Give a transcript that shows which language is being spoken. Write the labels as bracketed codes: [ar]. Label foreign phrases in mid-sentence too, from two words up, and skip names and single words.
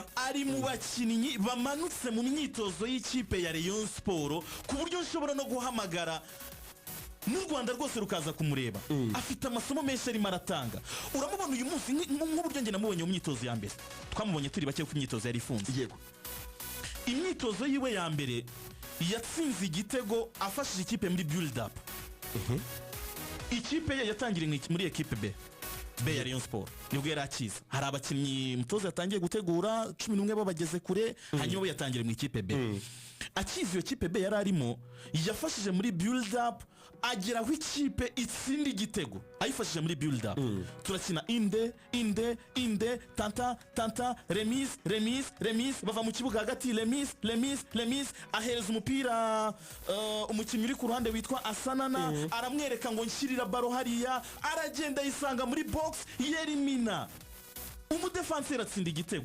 [rw] ari mu bakinnyi bamanutse mu myitozo y'ikipe ya Rayon Sports ku buryo nshobora no guhamagara n'u Rwanda rwose rukaza kumureba. Afite amasomo menshi arimo aratanga. Uramubona uyu munsi nk'uburyo nge namubonye mu myitozo ya mbere, twamubonye turi bake ku myitozo yari ifunze. Yego, imyitozo yiwe ya mbere yatsinze igitego afashije ikipe muri [en] build up. [rw] Ikipe yatangiriye muri ekipe B ya Rayon Sports nibwo yari akiza. Hari abakinnyi mutoza yatangiye gutegura 11 babageze kure, hanyuma yatangiriye mu ikipe B. Akiza iyo kipe B yari arimo yafashije muri [en] build up [rw] agera aho ikipe itsinda igitego ayifashije muri [en] build up. [rw] Turakina inde tanta remise bava mu kibuga hagati remise ahereza umupira umukinnyi uri ku ruhande witwa Asanana aramwereka ngo nshyirira baro hariya, aragenda yisanga muri box yerimina umudefenseur atsinda igitego.